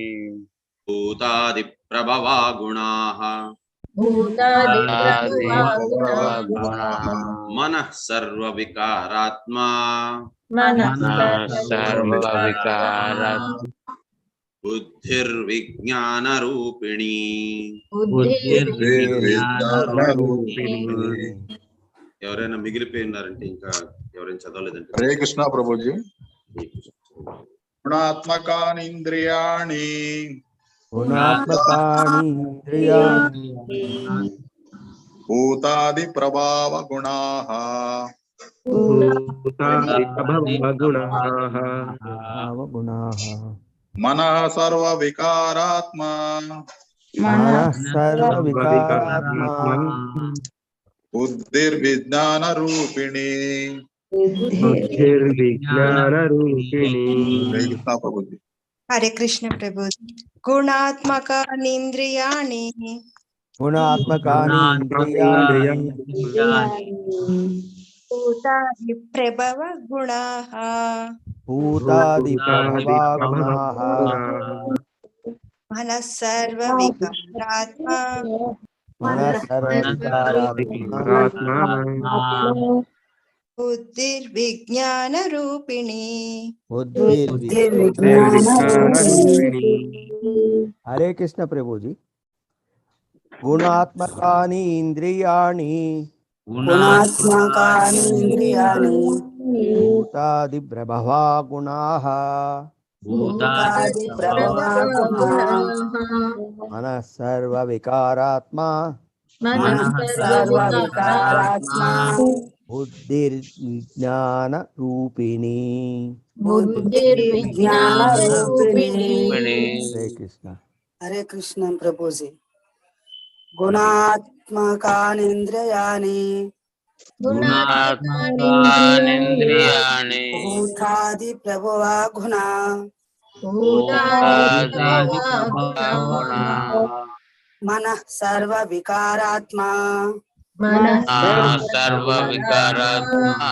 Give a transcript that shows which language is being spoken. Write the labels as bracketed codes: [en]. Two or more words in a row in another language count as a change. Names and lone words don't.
[sa] भूतादिप्रभवा गुणाः मनः सर्वविकारात्मा सर्वविकारात्मा [te] बुद्धिर्विज्ञानरूपिणी ఎవరైనా మిగిలిపోయి ఉన్నారంటే ఇంకా ఎవరైనా చదవలేదంటే హరే కృష్ణ ప్రభుజీ. [sa] గుణాత్మకానీంద్రియాణి భూతాది ప్రభావ గుణాః మనః సర్వ వికారాత్మా బుద్ధిర్విజ్ఞాన రూపిణి. [hi] हरे कृष्ण प्रभु. [sa] गुणात्मकानीन्द्रियाणि भूतादि प्रभव गुणाः मनः सर्वविकारात्मा बुद्धिर्विज्ञान रूपिणी. [hi] हरे कृष्ण प्रभु जी. [sa] गुणात्मकानि इंद्रियाणि भूतादि प्रभवा गुणाः मनः सर्व विकारात्मा बुद्धिर्विज्ञान रूपिणी. [hi] हरे कृष्ण. हरे कृष्ण प्रभु जी. [sa] गुणात्मकानीन्द्रियाणि గుణాత్మకానింద్రియాణి భూతాది ప్రభువ గుణ భూతాది ప్రభవ గుణా మనః సర్వ వికారాత్మా సర్వ వికారాత్మా